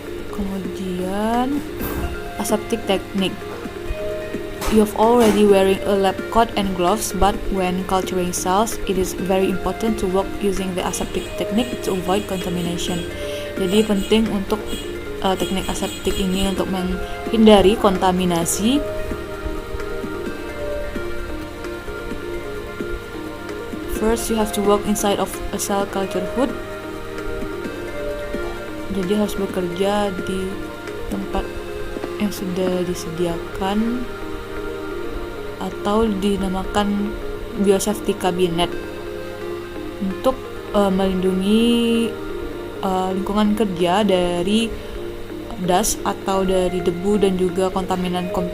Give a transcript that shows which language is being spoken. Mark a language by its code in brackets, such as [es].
[en] Kemudian aseptic technique. You've already wearing a lab coat and gloves, but when culturing cells, it is very important to work using the aseptic technique to avoid contamination. [id] Jadi penting untuk teknik aseptik ini untuk menghindari kontaminasi. [en] First, you have to work inside of a cell culture hood. [id] Jadi harus bekerja di tempat yang sudah disediakan atau dinamakan biosafety cabinet untuk melindungi lingkungan kerja dari dust atau dari debu dan juga kontaminan.